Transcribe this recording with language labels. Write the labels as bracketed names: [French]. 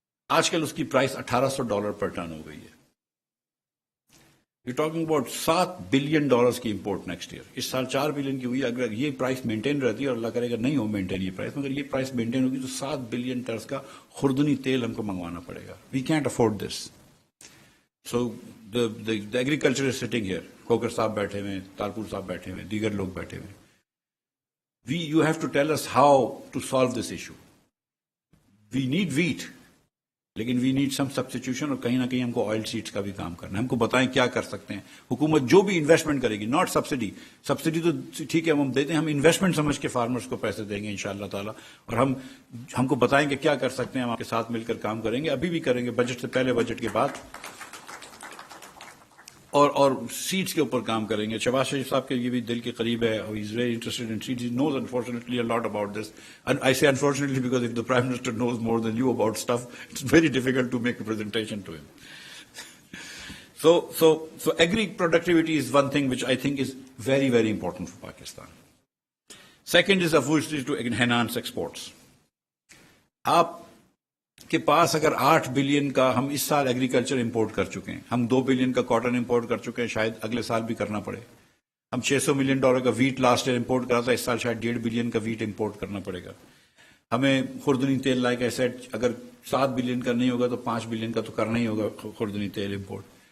[Urdu] آج کل اس کی پرائس $1,800 پر ٹن ہو گئی ہے. [English] you talking about [Urdu] $7 بلین کی امپورٹ نیکسٹ ایئر. اس سال 4 بلین کی ہوئی ہے. اگر یہ پرائس مینٹین رہتی ہے, اور اللہ کرے گا نہیں ہو مینٹین یہ پرائس, مگر یہ پرائس مینٹین ہوگی تو 7 بلین ٹنس کا خوردنی تیل ہم کو منگوانا پڑے گا. [English] We can't afford this. So the agriculture is sitting here. [Urdu] Cooker صاحب بیٹھے ہوئے, تالپور صاحب بیٹھے ہوئے, دیگر لوگ بیٹھے ہوئے. [English] You have to tell us how to solve this issue. We need wheat, [Urdu] لیکن [English] we need some substitution, [Urdu] اور کہیں نہ کہیں ہم کو آئل سیڈس کا بھی کام کرنا ہے. ہم کو بتائیں کیا کر سکتے ہیں. حکومت جو بھی انویسٹمنٹ کرے گی, [English] not subsidy [Urdu] تو ٹھیک ہے ہم دیتے ہیں, ہم انویسٹمنٹ سمجھ کے فارمرز کو پیسے دیں گے انشاءاللہ تعالیٰ, اور ہم کو بتائیں کہ کیا کر سکتے ہیں. ہم آپ کے ساتھ مل کر کام کریں گے, ابھی بھی کریں گے, بجٹ سے پہلے, بجٹ کے بعد. اور سیڈس کے اوپر کام کریں گے. شہباز شریف صاحب کے یہ بھی دل کے قریب ہے. [English] He is very interested in seeds. He knows unfortunately a lot about this. And I say unfortunately because if the Prime Minister knows more than you about stuff, it's very difficult to make a presentation to him. So agri productivity is one thing which I think is very, very important for Pakistan. Second is obviously to enhance exports. [Urdu] آپ کے پاس اگر 8 billion کا ہم اس سال agriculture import کر چکے ہیں, ہم 2 بلین کا کاٹن امپورٹ کر چکے ہیں, شاید اگلے سال بھی کرنا پڑے. ہم $600 ملین کا ویٹ لاسٹ ایئر امپورٹ کرا تھا, اس سال شاید 1.5 بلین کا ویٹ امپورٹ کرنا پڑے گا. ہمیں خوردنی تیل [English] like I said [Urdu] اگر 7 بلین کا نہیں ہوگا تو 5 بلین کا تو کرنا ہی ہوگا خوردنی تیل امپورٹ.